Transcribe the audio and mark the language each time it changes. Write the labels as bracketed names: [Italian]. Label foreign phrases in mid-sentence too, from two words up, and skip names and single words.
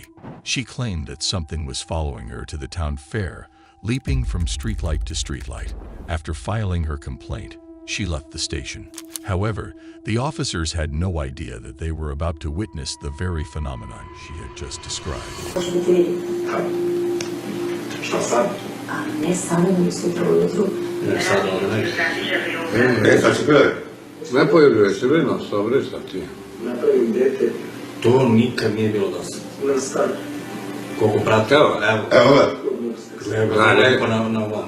[English] She claimed that something was following her to the town fair, leaping from streetlight to streetlight. After filing her complaint, she left the station. However, the officers had no idea that they were about to witness the very phenomenon she had just described. [Serbian] Ne pojavljuje se vrednost, dobro šta ti? To nikad nije bilo do sada. Koliko prate? Evo, lepo na ovome.